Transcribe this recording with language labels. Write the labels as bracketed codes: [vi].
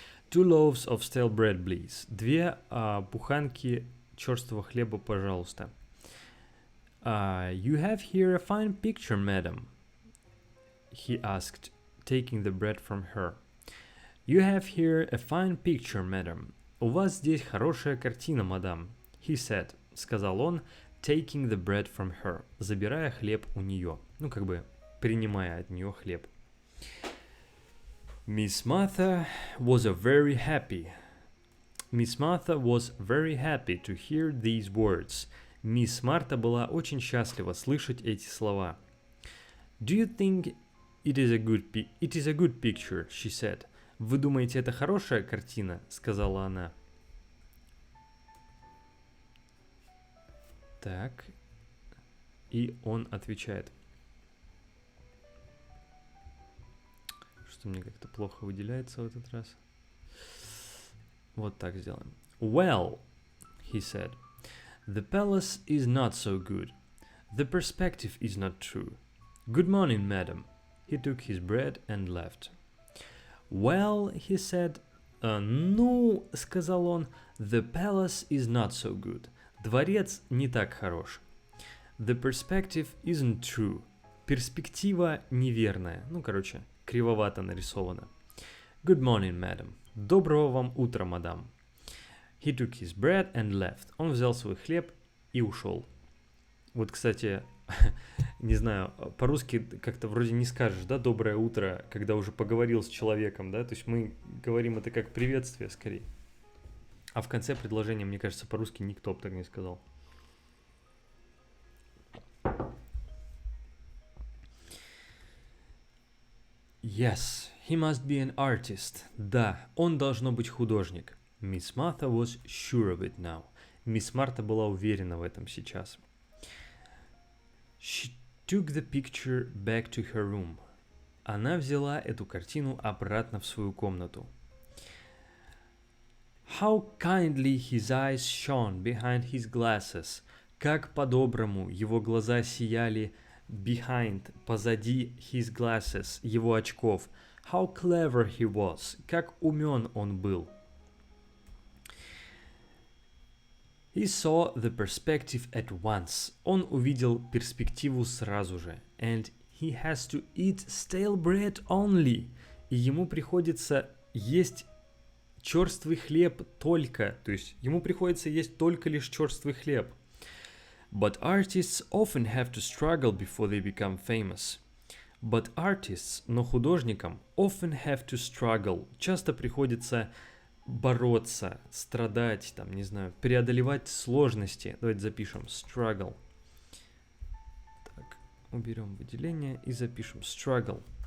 [en] 2 loaves of stale bread, please. [ru] 2 буханки черствого хлеба, пожалуйста. [en] You have here a fine picture, madam, he asked, taking the bread from her. You have here a fine picture, madam. [ru] У вас здесь хорошая картина, мадам. [en] He said, [ru] сказал он, [en] taking the bread from her, [ru] забирая хлеб у нее. Ну, как бы принимая от нее хлеб. [en] Miss Martha was very happy to hear these words. [ru] Мисс Марта была очень счастлива слышать эти слова. [en] Do you think it is a good picture, she said. [ru] Вы думаете, это хорошая картина? Сказала она. Так. И он отвечает. Что мне как-то плохо выделяется в этот раз. Вот так сделаем. [en] Well, he said, the palace is not so good. The perspective is not true. Good morning, madam. He took his bread and left. Well, he said, [ru] ну, сказал он, [en] the palace is not so good. [ru] Дворец не так хорош. [en] The perspective isn't true. [ru] Перспектива неверная. Ну, короче, кривовато нарисовано. [en] Good morning, madam. [ru] Доброго вам утра, мадам. [en] He took his bread and left. [ru] Он взял свой хлеб и ушел. Вот, кстати, не знаю, по-русски как-то вроде не скажешь, да, доброе утро, когда уже поговорил с человеком, да, то есть мы говорим это как приветствие скорее. А в конце предложения, мне кажется, по-русски никто бы так не сказал. [en] Yes, he must be an artist. [ru] Да, он должно быть художник. [en] Miss Martha was sure of it now. [ru] Мисс Марта была уверена в этом сейчас. [en] She took the picture back to her room. [ru] Она взяла эту картину обратно в свою комнату. [en] How kindly his eyes shone behind his glasses. [ru] Как по-доброму его глаза сияли behind, позади [en] his glasses, [ru] его очков. [en] How clever he was. [ru] Как умен он был. [en] He saw the perspective at once. [ru] Он увидел перспективу сразу же. [en] And he has to eat stale bread only. [ru] И ему приходится есть черствый хлеб только. То есть ему приходится есть только лишь черствый хлеб. [en] But artists often have to struggle before they become famous. But artists, [ru] но художникам, [en] often have to struggle. [ru] Часто приходится бороться, страдать, там, не знаю, преодолевать сложности. Давайте запишем struggle. Так, уберем выделение и запишем struggle.